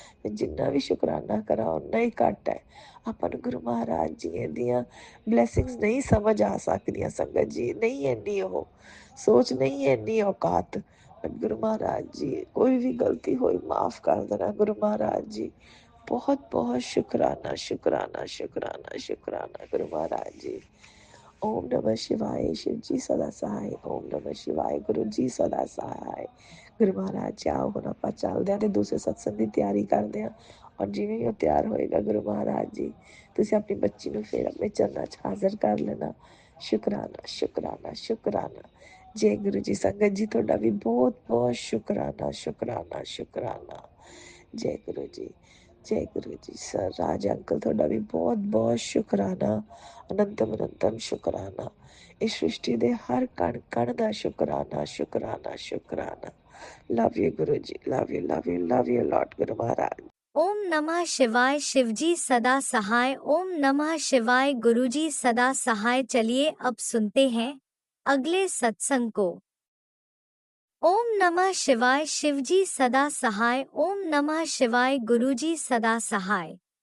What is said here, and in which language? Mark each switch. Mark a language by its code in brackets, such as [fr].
[pa] ਜਿੰਨਾ ਵੀ ਸ਼ੁਕਰਾਨਾ ਕਰਾਂ ਓਨਾ ਹੀ ਘੱਟ ਹੈ। ਆਪਾਂ ਨੂੰ ਗੁਰੂ ਮਹਾਰਾਜ ਜੀ ਦੀਆਂ ਬਲੈਸਿੰਗਸ ਨਹੀਂ ਸਮਝ ਆ ਸਕਦੀਆਂ ਸੰਗਤ ਜੀ, ਨਹੀਂ ਇੰਨੀ ਉਹ ਸੋਚ, ਨਹੀਂ ਇੰਨੀ ਔਕਾਤ। ਗੁਰੂ ਮਹਾਰਾਜ ਜੀ ਕੋਈ ਵੀ ਗਲਤੀ ਹੋਈ ਮਾਫ਼ ਕਰ ਦੇਣਾ ਗੁਰੂ ਮਹਾਰਾਜ ਜੀ। ਬਹੁਤ ਬਹੁਤ ਸ਼ੁਕਰਾਨਾ ਸ਼ੁਕਰਾਨਾ ਸ਼ੁਕਰਾਨਾ ਸ਼ੁਕਰਾਨਾ ਗੁਰੂ ਮਹਾਰਾਜ ਜੀ। [hi] ਓਮ ਨਮः शिवाय, शिव जी सदा सहाय। ਓਮ ਨਮः शिवाय, ਗੁਰੂ ਜੀ ਸਦਾ ਸਹਾय। [pa] ਗੁਰੂ ਮਹਾਰਾਜ ਜੀ ਆਓ ਹੁਣ ਆਪਾਂ ਚੱਲਦੇ ਹਾਂ ਤੇ ਦੂਸਰੇ ਸਤਸੰਗ ਦੀ ਤਿਆਰੀ ਕਰਦੇ ਹਾਂ। ਔਰ ਜਿਵੇਂ ਹੀ ਉਹ ਤਿਆਰ ਹੋਏਗਾ ਗੁਰੂ ਮਹਾਰਾਜ ਜੀ, ਤੁਸੀਂ ਆਪਣੀ ਬੱਚੀ ਨੂੰ ਫਿਰ ਆਪਣੇ ਚਰਨਾਂ 'ਚ ਹਾਜ਼ਰ ਕਰ ਲੈਣਾ। ਸ਼ੁਕਰਾਨਾ ਸ਼ੁਕਰਾਨਾ ਸ਼ੁਕਰਾਨਾ। ਜੈ ਗੁਰੂ ਜੀ। ਸੰਗਤ ਜੀ ਤੁਹਾਡਾ ਵੀ ਬਹੁਤ ਬਹੁਤ ਸ਼ੁਕਰਾਨਾ ਸ਼ੁਕਰਾਨਾ ਸ਼ੁਕਰਾਨਾ। ਜੈ ਗੁਰੂ ਜੀ, ਜੈ ਗੁਰੂ ਜੀ। ਸਰ ਰਾਜ ਅੰਕਲ ਤੁਹਾਡਾ ਵੀ ਬਹੁਤ ਬਹੁਤ ਸ਼ੁਕਰਾਨਾ, ਅਨੰਤਮ ਅਨੰਤਮ ਸ਼ੁਕਰਾਨਾ। ਇਸ ਸ੍ਰਿਸ਼ਟੀ ਦੇ ਹਰ ਕਣ ਕਣ ਦਾ ਸ਼ੁਕਰਾਨਾ ਸ਼ੁਕਰਾਨਾ ਸ਼ੁਕਰਾਨਾ। [en] Love you Guru ji, love you love you love you lord Guru Maharaj. [hi] ओम नमः शिवाय, शिवजी सदा सहाय। ओम नमः शिवाय, गुरुजी सदा सहाय। चलिए अब सुनते हैं अगले सत्संग को। ओम नमः शिवाय, शिवजी सदा सहाय। ओम नमः शिवाय, गुरुजी सदा सहाय।